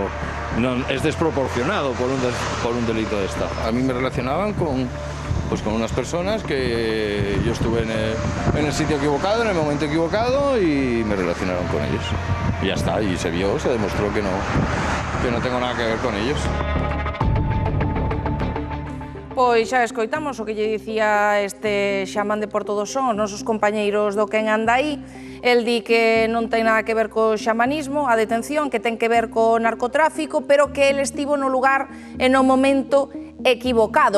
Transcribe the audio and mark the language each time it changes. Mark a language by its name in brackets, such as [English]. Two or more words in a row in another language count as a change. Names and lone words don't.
[Spanish] es desproporcionado por un delito de estafa. A mí me relacionaban con unas personas que yo estuve en el sitio equivocado, en el momento equivocado y me relacionaron con ellos. Y ya está, y se demostró que no tengo nada que ver con ellos. [Galician] Pois xa escoitamos o que lle dicía este xamán de Porto do Son, os nosos compañeiros do Quen Anda Aí. El di que non ten nada que ver co xamanismo, a detención, que ten que ver co narcotráfico, pero que el estivo no lugar e no momento equivocados.